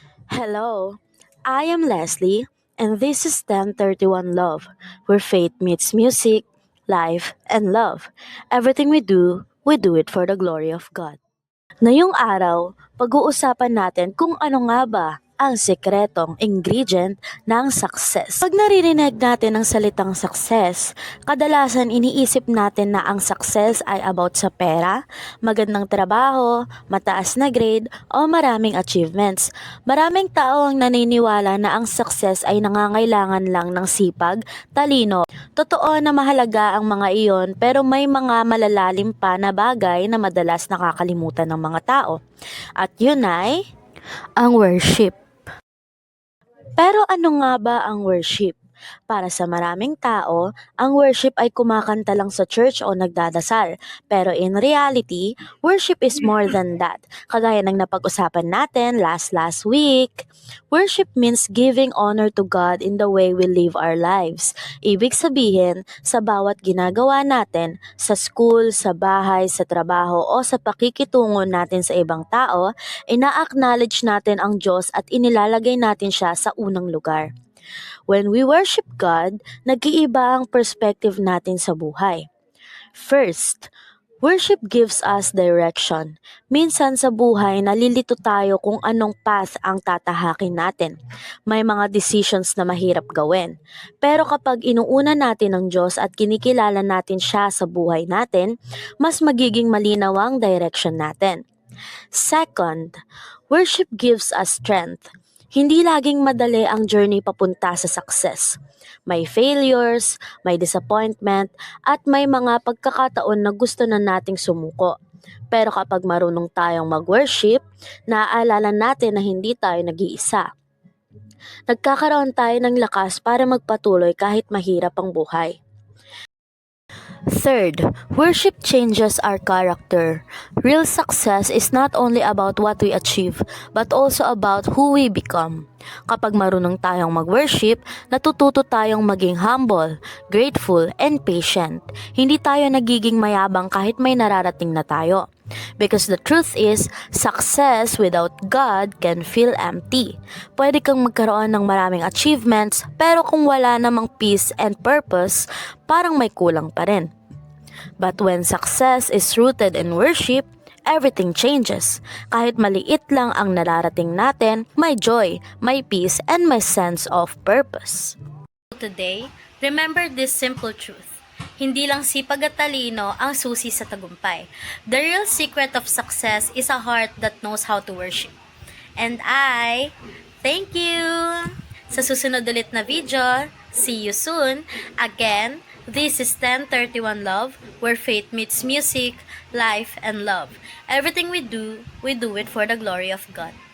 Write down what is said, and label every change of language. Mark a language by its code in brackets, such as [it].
[en] Hello, I am Leslie, and this is 1031 Love, where faith meets music, life, and love. Everything we do it for the glory of God. [tl] Ngayong araw, pag-uusapan natin kung ano nga ba ang sekretong ingredient ng success. Pag naririnig natin ang salitang success, kadalasan iniisip natin na ang success ay about sa pera, magandang trabaho, mataas na grade, o maraming achievements. Maraming tao ang naniniwala na ang success ay nangangailangan lang ng sipag, talino. Totoo na mahalaga ang mga iyon, pero may mga malalalim pa na bagay na madalas nakakalimutan ng mga tao. At yun ay ang worship. Pero ano nga ba ang worship? Para sa maraming tao, ang worship ay kumakanta lang sa church o nagdadasal. [en] Pero in reality, worship is more than that. [tl] Kagaya ng napag-usapan natin [en] last week, worship means giving honor to God in the way we live our lives. [tl] Ibig sabihin, sa bawat ginagawa natin, sa school, sa bahay, sa trabaho, o sa pakikitungo natin sa ibang tao, ina-acknowledge natin ang Diyos at inilalagay natin siya sa unang lugar. [en] When we worship God, [tl] nag-iiba ang perspective natin sa buhay. [en] First, worship gives us direction. [tl] Minsan sa buhay, nalilito tayo kung anong path ang tatahakin natin. May mga decisions na mahirap gawin. Pero kapag inuuna natin ang Diyos at kinikilala natin siya sa buhay natin, mas magiging malinaw ang direction natin. [en] Second, worship gives us strength. [tl] Hindi laging madali ang journey papunta sa success. May failures, may disappointment, at may mga pagkakataon na gusto na nating sumuko. Pero kapag marunong tayong mag-worship, naaalala natin na hindi tayo nag-iisa. Nagkakaroon tayo ng lakas para magpatuloy kahit mahirap ang buhay. [en] Third, worship changes our character. Real success is not only about what we achieve, but also about who we become. [tl] Kapag marunong tayong mag-worship, natututo tayong maging [en] humble, grateful, and patient. [tl] Hindi tayo nagiging mayabang kahit may nararating na tayo. [en] Because the truth is, success without God can feel empty. [tl] Pwede kang magkaroon ng maraming achievements, pero kung wala namang [en] peace and purpose, [tl] parang may kulang pa rin. [en] But when success is rooted in worship, everything changes. [tl] Kahit maliit lang ang nararating natin, may joy, may peace, and may [en] sense of purpose. Today, remember this simple truth. [tl] Hindi lang sipag at talino ang susi sa tagumpay. [en] The real secret of success is a heart that knows how to worship. And I thank you! [tl] Sa susunod ulit na [en] video, see you soon. Again, this is 1031 Love, where faith meets music, life, and love. Everything we do it for the glory of God.